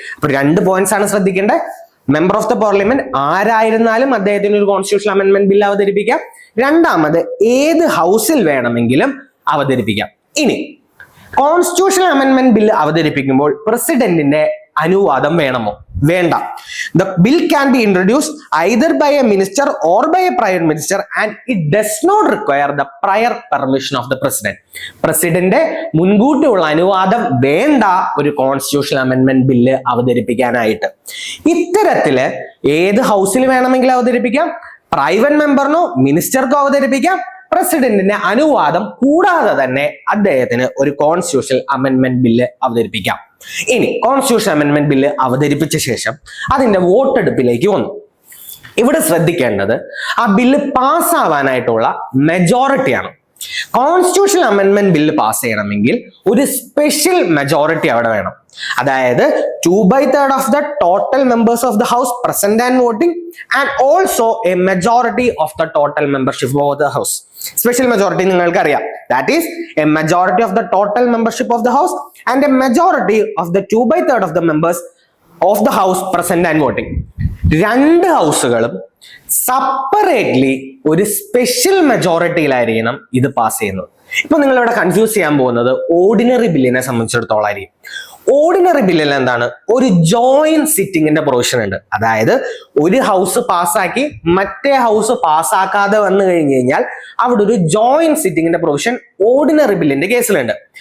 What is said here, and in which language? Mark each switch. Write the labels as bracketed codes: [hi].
[ml] അപ്പൊ 2 പോയിന്റ്സ് ആണ് ശ്രദ്ധിക്കേണ്ടത്. മെമ്പർ ഓഫ് ദ പാർലമെന്റ് ആരായിരുന്നാലും അദ്ദേഹത്തിന് ഒരു കോൺസ്റ്റിറ്റ്യൂഷണൽ അമെൻഡ്മെന്റ് ബില്ല് അവതരിപ്പിക്കാം. രണ്ടാമത് ഏത് ഹൗസിൽ വേണമെങ്കിലും അവതരിപ്പിക്കാം. ഇനി കോൺസ്റ്റിറ്റ്യൂഷണൽ അമെൻഡ്മെന്റ് ബില്ല് അവതരിപ്പിക്കുമ്പോൾ പ്രസിഡന്റിന്റെ അനുവാദം വേണമോ? വേണ്ട. [en] The bill can be introduced either by a minister or by a prime minister and it does not require the prior permission of the president. [ml] President മുൻകൂട്ടിയുള്ള അനുവാദം വേണ്ട ഒരു കോൺസ്റ്റിറ്റ്യൂഷണൽ അമെൻഡ്മെന്റ് ബില്ല് അവതരിപ്പിക്കാനായിട്ട്. ഇത്തരത്തില് ഏത് ഹൗസിൽ വേണമെങ്കിലും അവതരിപ്പിക്കാം. പ്രൈവറ്റ് മെമ്പറിനോ മിനിസ്റ്റർക്കോ അവതരിപ്പിക്കാം. പ്രസിഡന്റിന്റെ അനുവാദം കൂടാതെ തന്നെ അദ്ദേഹത്തിന് ഒരു കോൺസ്റ്റിറ്റ്യൂഷണൽ അമെൻഡ്മെന്റ് ബില്ല് അവതരിപ്പിക്കാം. ഇനി കോൺസ്റ്റിറ്റ്യൂഷൻ അമെൻഡ്മെന്റ് ബില്ല് അവതരിപ്പിച്ച ശേഷം അതിന്റെ വോട്ടെടുപ്പിലേക്ക് വന്നു. ഇവിടെ ശ്രദ്ധിക്കേണ്ടത് ആ bill പാസ്സാവാനായിട്ടുള്ള മെജോറിറ്റിയാണ്. Constitutional amendment bill pass ചെയ്യണമെങ്കിൽ ഒരു സ്പെഷ്യൽ മെജോറിറ്റി അവിടെ വേണം. [en] അതായത് 2/3 of the total members of the house present and voting and also a majority of the total membership of the house. [ml] Special majority നിങ്ങൾക്ക് അറിയാം. [en] That is a majority of the total membership of the house and a majority of the 2/3 of the members of the house present and voting. [ml] 2 ഹൗസുകളും separately ഒരു special മെജോറിറ്റിയിലായിരിക്കണം ഇത് pass ചെയ്യുന്നത്. ഇപ്പൊ നിങ്ങൾ ഇവിടെ confuse ചെയ്യാൻ പോകുന്നത് ഓർഡിനറി ബില്ലിനെ സംബന്ധിച്ചിടത്തോളം ആയിരിക്കും. ഓർഡിനറി ബില്ലിൽ എന്താണ്? ഒരു ജോയിന്റ് സിറ്റിംഗിന്റെ പ്രൊവിഷൻ ഉണ്ട്. അതായത് ഒരു ഹൗസ് പാസ്സാക്കി മറ്റേ ഹൗസ് പാസ്സാക്കാതെ വന്നു കഴിഞ്ഞു കഴിഞ്ഞാൽ അവിടെ ഒരു ജോയിന്റ് സിറ്റിംഗിന്റെ പ്രൊവിഷൻ ഓർഡിനറി ബില്ലിന്റെ കേസിലുണ്ട്.